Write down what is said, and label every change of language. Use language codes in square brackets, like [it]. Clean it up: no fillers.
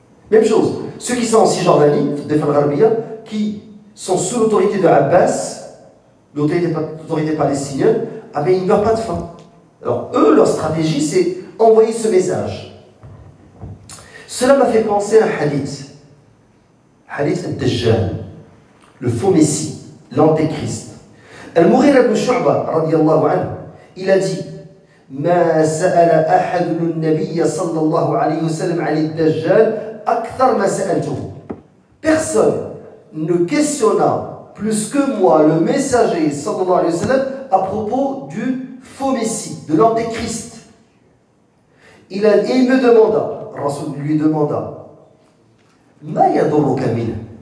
[fr] Même chose, ceux qui sont en Cisjordanie, des Al-Gharbiyya, qui sont sous l'autorité de Abbas, l'autorité palestinienne, ah ben ils ne meurent pas de faim. Alors eux, leur stratégie, c'est envoyer ce message. Cela m'a fait penser à un hadith. Hadith al-Dajjal, le faux messie, l'antéchrist. [ar] Al-Mughira ibn Shu'ba, radiyallahu anhu, [fr] il a dit [ar] ما سأل أحد النبي صلى الله عليه وسلم عن الدجال أكثر ما سألته. [fr] Personne ne questionna plus que moi, le messager, sallallahu alayhi wa sallam, à propos du faux messie, de l'antéchrist. Et il me demanda, Rasoul lui demanda, [ar] Ma yadurruka min?